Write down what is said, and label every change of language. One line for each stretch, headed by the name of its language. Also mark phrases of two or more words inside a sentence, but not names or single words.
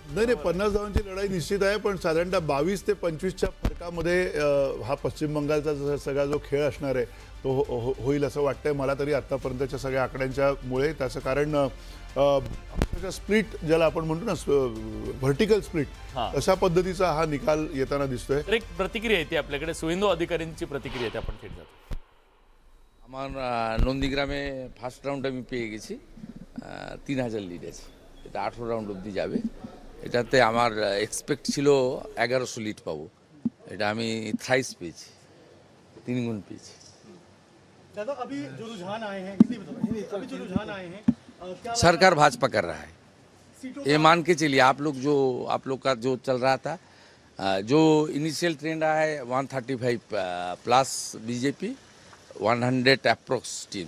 Marathi: नाही, 50 धावांची लढाई निश्चित आहे, पण साधारणतः 22 ते 25च्या फरकामध्ये हा पश्चिम बंगालचा सगळा जो खेळ असणार आहे तो होईल असं वाटतंय मला तरी आतापर्यंतच्या सगळ्या आकड्यांच्या मुळे। त्याचं कारण स्प्लिट ज्याला आपण म्हणतो ना,
English: vertical split,
Marathi: अशा पद्धतीचा हा निकाल येताना दिसतोय। एक प्रतिक्रिया येते आपल्याकडे, सुवेंदू अधिकारींची प्रतिक्रिया येते, आपण थेट जातो।
Bangla: আমার নন্দীগ্রামে
English: first round
Bangla: আমি পেয়ে গেছি 3000 লিড আছে, এটা 18 রাউন্ড অবধি যাবে। এটাতে আমার এক্সপেক্ট ছিল 1100 লিড পাবো, এটা আমি থ্রাইস পেয়েছি, 3 गुण পেয়েছি।
Hindi: दादा, अभी जो रुझान आए हैं, अभी जो रुझान आए हैं, क्या सरकार भाजपा कर रहा है, ये मान के चलिए। आप लोग का जो चल रहा था, जो
English: initial trend
Hindi: रहा है 135 प्लस बीजेपी, 100
English: approx teams.